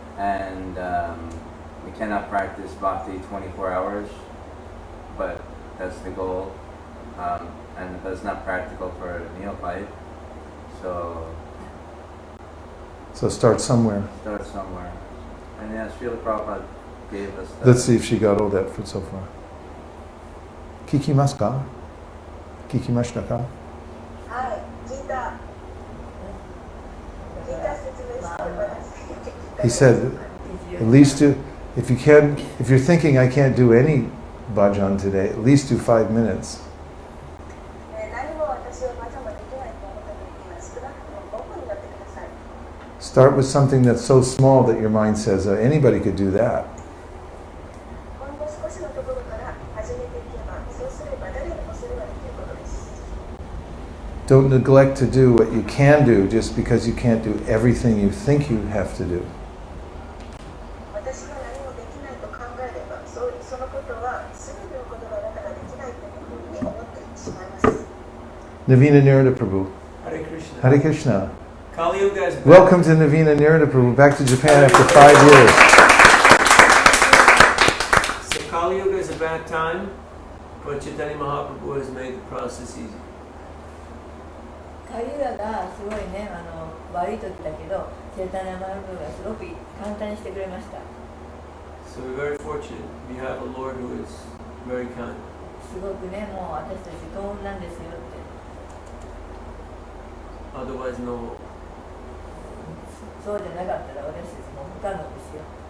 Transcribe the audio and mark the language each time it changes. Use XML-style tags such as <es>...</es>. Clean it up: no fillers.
<en>And we cannot practice bhakti 24 hours, but that's the goal. And that's not practical for a neophyte. So start somewhere. Start somewhere. And yeah, Srila Prabhupada gave us that. Let's see if she got all that for so far.</en> <ja>Kikimasu ka? Kikimashita ka? はい、聞いた説明してください。</ja> <en>He said, at least do, if you're thinking I can't do any bhajan today, at least do 5 minutes.</en> <ja>何も私はまだまだできないと思った時には少なくとも5分になってください。</ja> <en>Start with something that's so small that your mind says, anybody could do that.</en> <ja>ほんの少しのところから始めていけば、そうすれば誰でもそれはできることです。</ja> <en>Don't neglect to do what you can do just because you can't do everything you think you have to do.</en> <ja>私が何もできないと考えれば、そのことは全てのことがあなたができないというふうに思ってしまいます。</ja> <en>Navina Nirada Prabhu. Hare Krishna. Hare Krishna. Kali Yuga is back. Welcome to Navina Nirada Prabhu, back to Japan after 5 years. So Kali Yuga is a bad time, but Chaitanya Mahaprabhu has made the process easy.</en> <ja>カリュラがすごいね、悪い時だけど、チェタニャマハプルがすごく簡単にしてくれました。</ja> <en>So we're very fortunate. We have a Lord who is very kind.</en> <ja>すごくね、もう私たち幸運なんですよって。</ja> <en>Otherwise, no.</en> <ja>そうじゃなかったら私たちも不可能ですよ。</ja>